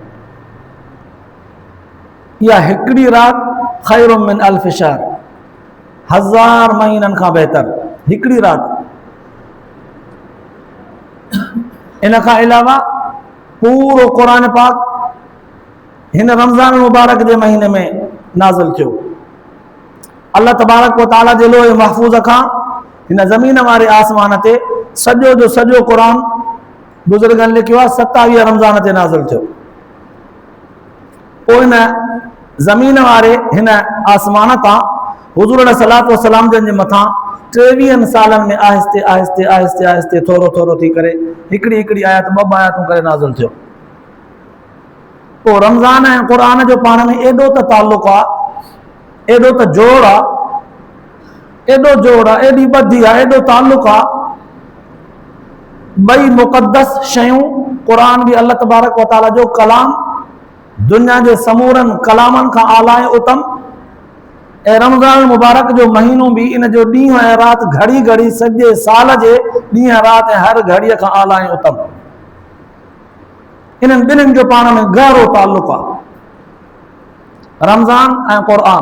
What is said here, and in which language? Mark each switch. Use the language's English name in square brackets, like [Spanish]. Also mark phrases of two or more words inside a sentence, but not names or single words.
[Sindhi] इहा हिकिड़ी राति [Arabic] خير من ألف شهر [Sindhi] हज़ार महीननि खां बहितर हिकिड़ी राति इन खां अलावा पूरो क़ुरान पाक हिन रमज़ान मुबारक जे महीने में नाज़िल थियो अल्लाह [Arabic] تبارك وتعالى [Sindhi] जे लोहे महफूज़ खां हिन ज़मीन वारे आसमान ते सॼो जो सॼो क़ुरान बुज़ुर्गनि लिखियो आहे 27 रमज़ान ते नाज़िल थियो पोइ हिन ज़मीन वारे हिन आसमान तां हुज़ूर [Arabic] صلاة وسلام [Sindhi] जन जे मथां 23 सालनि में आहिस्ते आहिस्ते आहिस्ते आहिस्ते थोरो थोरो थी करे हिकिड़ी हिकिड़ी आयत ॿ आयतूं करे नाज़िल थियो पोइ रमज़ान ऐं क़ुरान जो पाण में एॾो त ताल्लुक़ आहे एॾो त जोड़ आहे एॾो जोड़ आहे एॾी ॿधी आहे एॾो ताल्लुक़ आहे बई मुक़द्दस शयूं, क़ुरान भी अल्लाह [Arabic] تبارك وتعالى [Sindhi] जो कलाम, दुनिया जे समूरनि कलामनि खां आला ऐं उत्तम। ऐं रमज़ान मुबारक जो महीनो भी इन जो ॾींहुं ऐं राति घड़ी घड़ी सॼे साल जे ॾींहुं राति ऐं हर घड़ीअ खां आला ऐं उत्तम। इन्हनि ॿिन्हिनि जो पाण में गहरो ताल्लुक़ आहे, रमज़ान ऐं क़ुरान।